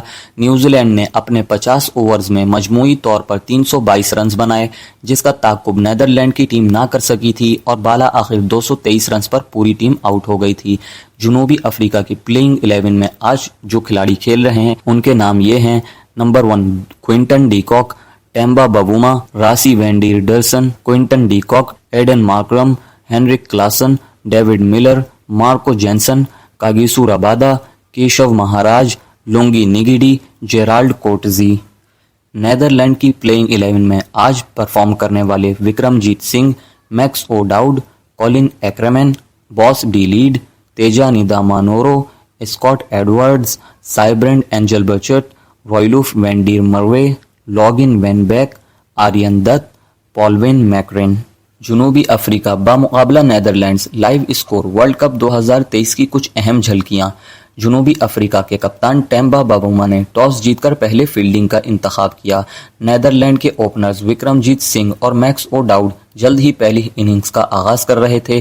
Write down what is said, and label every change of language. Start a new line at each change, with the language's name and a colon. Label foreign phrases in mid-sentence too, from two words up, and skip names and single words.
Urdu: نیوزی لینڈ نے اپنے 50 اوورز میں مجموعی طور پر 322 رنز بنائے، جس کا تعاقب نیدرلینڈ کی ٹیم نہ کر سکی تھی اور بالا آخر 223 رنز پر پوری ٹیم آؤٹ ہو گئی تھی۔ جنوبی افریقہ کی پلینگ 11 میں آج جو کھلاڑی کھیل رہے ہیں ان کے نام یہ ہیں: نمبر 1 کوئنٹن ڈی کاک، ٹیمبا بووما، راسی وین ڈیر ڈرسن، کوئنٹن ڈی کاک، ایڈن مارکرم، ہینرک کلاسن، ڈیوڈ ملر، مارکو جینسن، کاگیسو ربادا، کیشو مہاراج، لونگی نگیڈی، جیرالڈ کوٹزی۔ نیدرلینڈ کی پلینگ 11 میں آج پرفارم کرنے والے وکرم جیت سنگھ، میکس او ڈاؤڈ، کولن ایکرمین، باس ڈی لیڈ، تیجا نیدامانورو، اسکاٹ ایڈورڈز، سائبرینڈ اینجلبرٹ، رویلوف وین ڈیر مروے، لاگن وین بیک، آرین دت، پالوین میکرین۔ جنوبی افریقہ بامقابلہ نیدرلینڈز لائیو اسکور ورلڈ کپ 2023 کی کچھ اہم جھلکیاں۔ جنوبی افریقہ کے کپتان ٹیمبا بووما نے ٹاس جیت کر پہلے فیلڈنگ کا انتخاب کیا۔ نیدرلینڈ کے اوپنرز وکرم جیت سنگھ اور میکس او ڈاؤڈ جلد ہی پہلی اننگز کا آغاز کر رہے تھے۔